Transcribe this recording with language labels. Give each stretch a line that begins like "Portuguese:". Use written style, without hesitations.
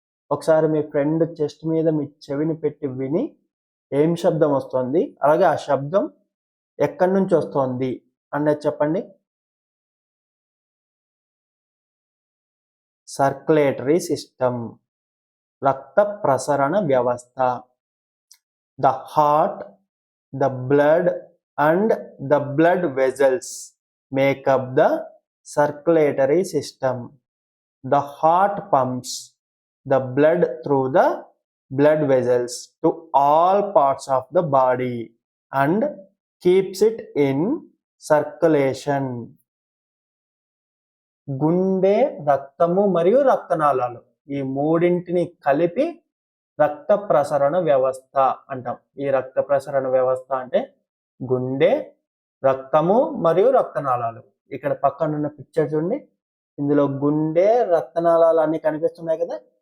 Telugu: ఒకసారి మీ friend chest మీద మీ చెవిని పెట్టి విని ఏం శబ్దం వస్తుంది, అలాగే ఆ శబ్దం ఎక్కడి నుంచి వస్తుంది అనేది చెప్పండి. సర్క్యులేటరీ సిస్టమ్, రక్త ప్రసరణ వ్యవస్థ.
English: The heart, the blood and the blood vessels make up the circulatory system. The heart pumps the blood through the blood vessels to all parts of the body and keeps it in circulation.
Telugu: గుండె, రక్తము మరియు రక్తనాళాలు ఈ మూడింటిని కలిపి రక్త ప్రసరణ వ్యవస్థ అంటాం. ఈ రక్త ప్రసరణ వ్యవస్థ అంటే గుండె, రక్తము మరియు రక్తనాళాలు. ఇక్కడ పక్కన ఉన్న పిక్చర్ చూడండి. ఇందులో గుండె, రక్తనాళాలు అన్ని కనిపిస్తున్నాయి కదా.